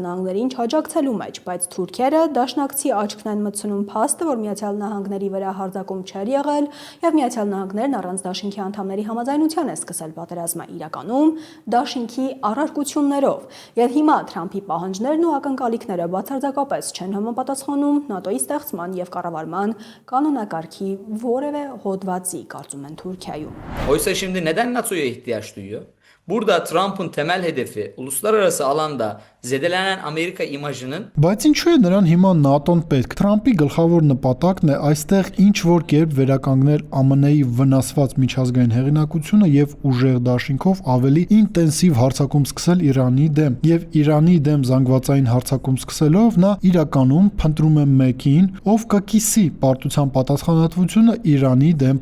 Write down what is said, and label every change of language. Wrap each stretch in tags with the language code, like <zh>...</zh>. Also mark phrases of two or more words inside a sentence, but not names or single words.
<hy>Նահանգներին չաջակցելու մեջ, բայց թուրքերը դաշնակցի աչքն են մտցնում փաստը, որ Միացյալ Նահանգների վրա հարձակում չէր եղել եւ Միացյալ Նահանգներն առանց դաշինքի անդամների համաձայնության է սկսել պատերազմը իրականում դաշինքի առարկություններով։ Եվ հիմա Թրամփի պահանջներն ու ակնկալիքները բացարձակապես չեն համապատասխանում ՆԱՏՕ-ի ստեղծման եւ կառավարման կանոնակարգի որևէ հոդվածի, կարծում են Թուրքիայում։</hy> <tr>Oysa şimdi neden NATO'ya ihtiyaç duyuyor? Burada Trump'ın temel hedefi uluslararası alanda zedelenen Amerika imajının</tr> <hy>Բայց ինչու է նրան հիմա ՆԱՏՕ-ն պետք։ Թրամփի գլխավոր նպատակն է այստեղ ինչ որ կերպ վերականգնել ԱՄՆ-ի վնասված միջազգային հեղինակությունը եւ ուժեղ դաշինքով ավելի ինտենսիվ հարձակում սկսել Իրանի դեմ։ Եվ Իրանի դեմ զանգվածային հարձակում սկսելով նա իրականում փնտրում է մեկին, ով կկիսի պարտության պատասխանատվությունը Իրանի դեմ պատերազմում։</hy>